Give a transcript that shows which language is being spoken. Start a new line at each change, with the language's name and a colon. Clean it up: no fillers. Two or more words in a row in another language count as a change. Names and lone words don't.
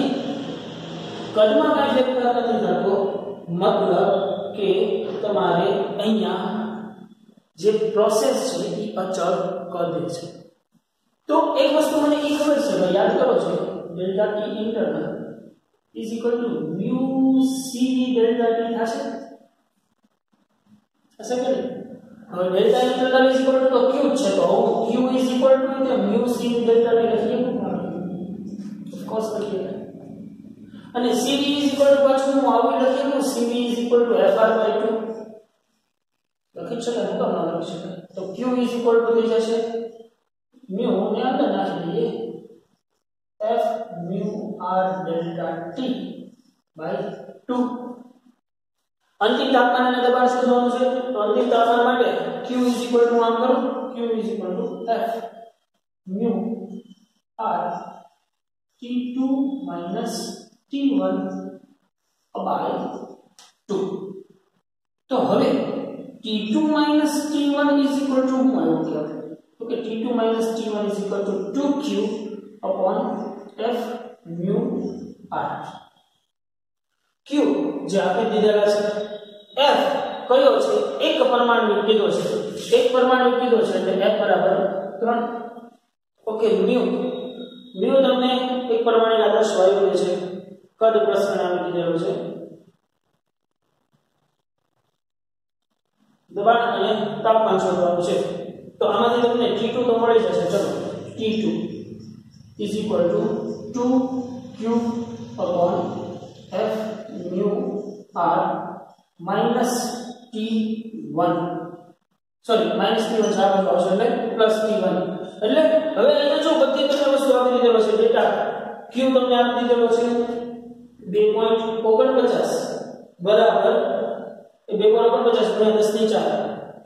Gujarati: કદમાં કાંઈ ફેરફાર નથી થતો મતલબ કે તમારે અહીંયા જે પ્રોસેસ છે એ અચળ કદે છે. તો એક વસ્તુ મને એ ખબર છે ભાઈ, યાદ કરો છો,
English: delta T internal is equal to mu CV delta T
Gujarati: થશે. થશે કે નહીં? હવે
English: delta internal is equal to Q
Gujarati: છે, તો
English: Q is equal to mu CV delta T
Gujarati: લખીએ તો
English: of course
Gujarati: લખીએ. અને
English: CV is equal to
Gujarati: પાછું હું આવી લખીએ તો
English: CV is equal to FR/2
Gujarati: લખી શકાય. હું કેમ ના લખી શકાય? તો
English: Q is equal to
Gujarati: થઈ જશે mu ને અંદર નાખી દઈએ
English: F mu R delta T by 2.
Gujarati: અંતિમ તાપમાન અને દબાણ શોધવાનું છે. તો અંતિમ તાપમાન માટે
English: Q is equal to
Gujarati: આમ કરો,
English: Q is equal to F mu R T2 minus T1 by 2.
Gujarati: તો હવે
English: T2 minus T1 is equal to
Gujarati: શું આવ્યું કે તો કે
English: T2 minus T1 is equal to 2Q upon F mu R.
Gujarati: Q જે આપણે દીધેલા છે, F કયો છે? એક પરમાણુ કીધો છે, એક પરમાણુ કીધો છે એટલે F બરાબર 3. ઓકે, mu તમને એક પરમાણુ આદર્શ વાયુ છે, કદ પ્રસરણ આપી દીધેલો છે, દબાણ અને તાપમાન શોધવાનું છે. તો આમાંથી તમને T2 તો મળી જશે. ચલો,
English: T2 is equal to 2Q upon F mu R minus T1.
Gujarati: સોરી,
English: minus T1
Gujarati: સાબત આવશે એટલે
English: plus T1.
Gujarati: એટલે હવે અહીંયા જો બધી તમને વસ્તુ આપી દીધેલો છે, ડેટા Q તમને આપી દીધેલો છે 2.49 બરાબર 2.49 × 10⁴.